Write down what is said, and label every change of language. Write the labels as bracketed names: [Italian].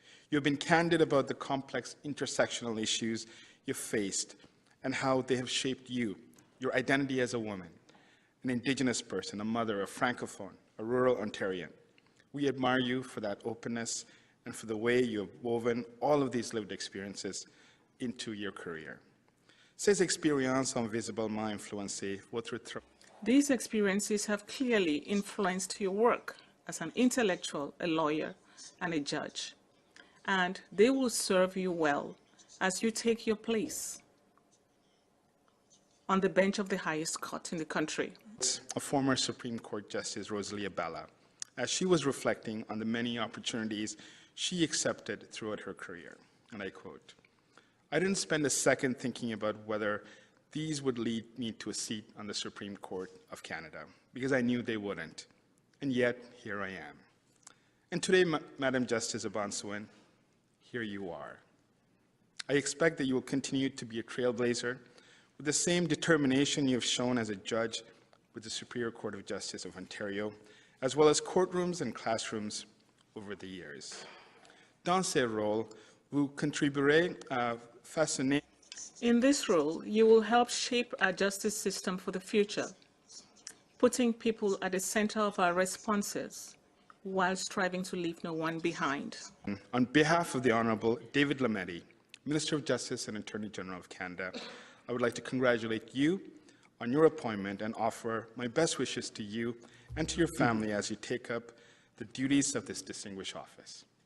[English] You have been candid about the complex intersectional issues you've faced and how they have shaped you, your identity as a woman, an Indigenous person, a mother, a Francophone, a rural Ontarian. We admire you for that openness and for the way you have woven all of these lived experiences into your career. [French] Ces expériences ont visiblement influencé votre travail. [English] These experiences have clearly influenced your work as an intellectual, a lawyer, and a judge, and they will serve you well as you take your place on the bench of the highest court in the country. A former Supreme Court Justice Rosalie Abala, as she was reflecting on the many opportunities she accepted throughout her career, and I quote, "I didn't spend a second thinking about whether these would lead me to a seat on the Supreme Court of Canada, because I knew they wouldn't. And yet, here I am. And today, Madam Justice O'Bonsawin, here you are. I expect that you will continue to be a trailblazer with the same determination you have shown as a judge with the Superior Court of Justice of Ontario, as well as courtrooms and classrooms over the years. [French] Dans ces rôles, vous contribuerez à façonner. [English] In this role, you will help shape our justice system for the future, putting people at the center of our responses while striving to leave no one behind. On behalf of the Honourable David Lametti, Minister of Justice and Attorney General of Canada, I would like to congratulate you on your appointment and offer my best wishes to you and to your family as you take up the duties of this distinguished office.